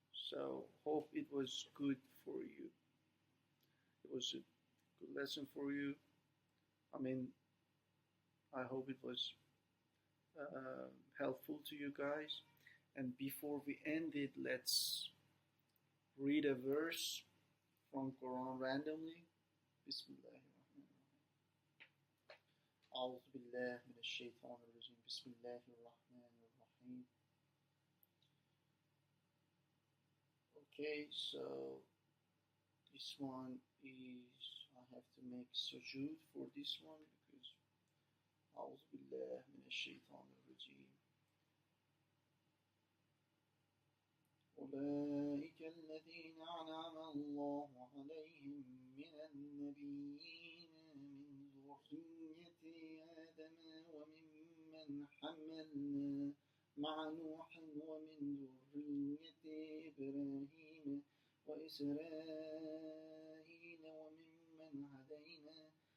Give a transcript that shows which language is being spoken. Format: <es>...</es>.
<en>So, hope it was good for you. It was a good lesson for you. I mean, I hope it was helpful to you guys. And before we end it, let's read a verse from Quran randomly.</en> <ar>Bismillahirrahmanirrahim. أعوذ بالله من الشيطان الرجيم. بسم الله الرحمن الرحيم.</ar> <en>Okay, so this one is, I have to make sujood for this one because</en> <ar>أعوذ بالله من الشيطان الرجيم. أولئك الذين أنعم الله عليهم من النبيين من ذرية آدم وممن حملنا مع نوح ومن ذرية إبراهيم وإسرائيل وممن هدينا</ar>